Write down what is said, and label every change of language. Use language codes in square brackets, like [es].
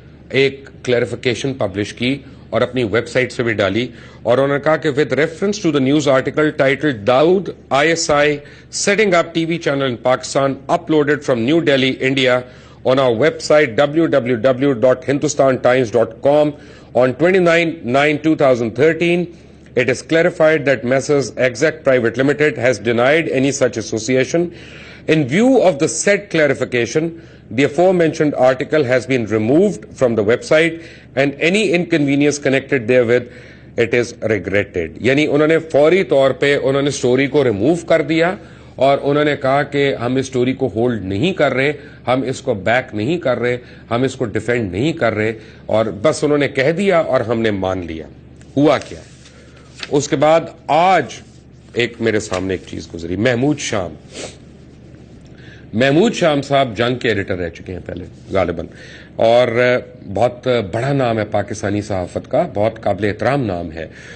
[ur] ایک clarification publish کی اور اپنی ویب سائٹ سے بھی ڈالی, اور انہوں نے کہا کہ [en] With reference to the news article titled Dawood ISI setting up TV channel in Pakistan uploaded from New Delhi, India on our website www.hindustantimes.com on 29/9/2013. It is clarified that Messrs. Exec Private Limited has denied any such association. In view of the said clarification, the aforementioned article has been removed from the website and any inconvenience connected therewith, it is regretted. [ur] یعنی انہوں نے فوری طور پہ انہوں نے story کو remove کر دیا اور انہوں نے کہا کہ ہم اس سٹوری کو ہولڈ نہیں کر رہے, ہم اس کو بیک نہیں کر رہے, ہم اس کو ڈیفینڈ نہیں کر رہے, اور بس انہوں نے کہہ دیا اور ہم نے مان لیا. ہوا کیا, اس کے بعد آج ایک میرے سامنے ایک چیز گزری. محمود شام صاحب جنگ کے ایڈیٹر رہ چکے ہیں پہلے غالباً, اور بہت بڑا نام ہے پاکستانی صحافت کا, بہت قابل احترام نام ہے.